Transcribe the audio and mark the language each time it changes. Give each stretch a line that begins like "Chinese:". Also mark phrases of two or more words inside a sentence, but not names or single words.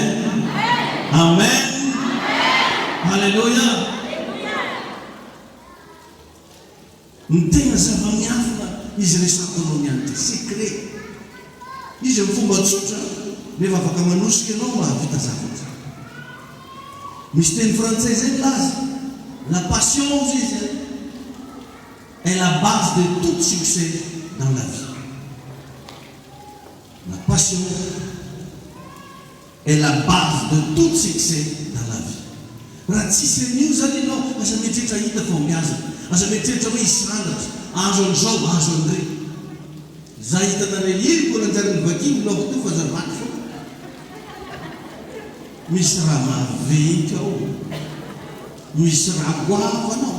Malagasy: Amen. Alleluia. Ny tegna zava-miafina izy resakanao niany dia secret. Izy amin'ny fomba tsotra nefa afaka manosika ianao mahavita zavatra. Misy teny frantsay zay laza,
French: la patience izy est la base de tout succès dans la vie. La patience est la base de tout succès dans la vie.
Malagasy: Raha tsisy an'io zany ianao aza mieritreritra hita fa mihaza, aza mieritreritra hoe hisandatra, azo an'izao, azo an'ireny. Za hitanareo iny koa nanjarin'ny vakiny laoko teo fa zavaky fo. Misy raha maventy ao, misy raha goavo anao.